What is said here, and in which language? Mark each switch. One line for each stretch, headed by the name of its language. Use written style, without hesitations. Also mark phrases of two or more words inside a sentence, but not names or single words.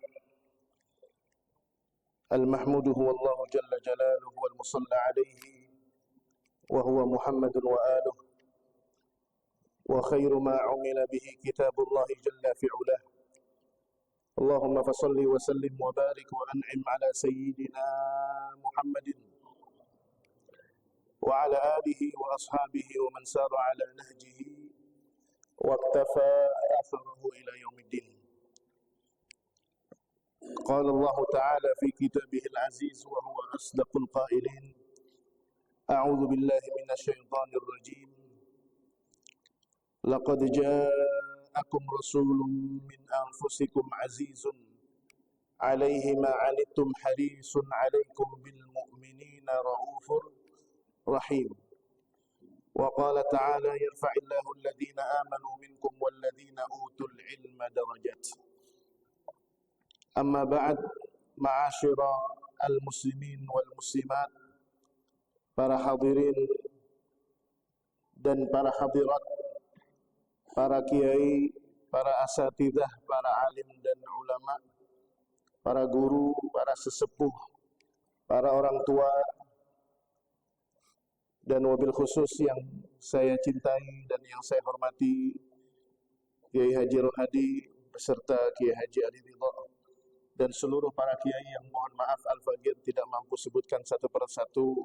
Arabic: المحمود هو الله جل جلاله والمصلى عليه هو محمد وآله وخير ما عمل به كتاب الله جل فعله. اللهم فصل وسلم وبارك وأنعم على سيدنا محمد وعلى آله وأصحابه ومن سار على نهجه واقتفى أثره إلى يوم الدين. قال الله تعالى في كتابه العزيز وهو أصدق القائلين أعوذ بالله من الشيطان الرجيم لقد جاءكم رسول من أنفسكم عزيز عليه ما عنتم حريص عليكم بالمؤمنين رؤوف رحيم وقال تعالى يرفع الله الذين آمنوا منكم والذين أوتوا العلم درجات. أما بعد, معاشر المسلمين والمسلمات,
Indonesian: para hadirin dan para hadirat, para kiai, para asatidzah, para alim dan ulama, para guru, para sesepuh, para orang tua, dan wabil khusus yang saya cintai dan yang saya hormati, Kiai Haji Rohadi beserta Kiai Haji Ali Ridha, dan seluruh para kiai yang mohon maaf Al-Faqir tidak mampu sebutkan satu persatu.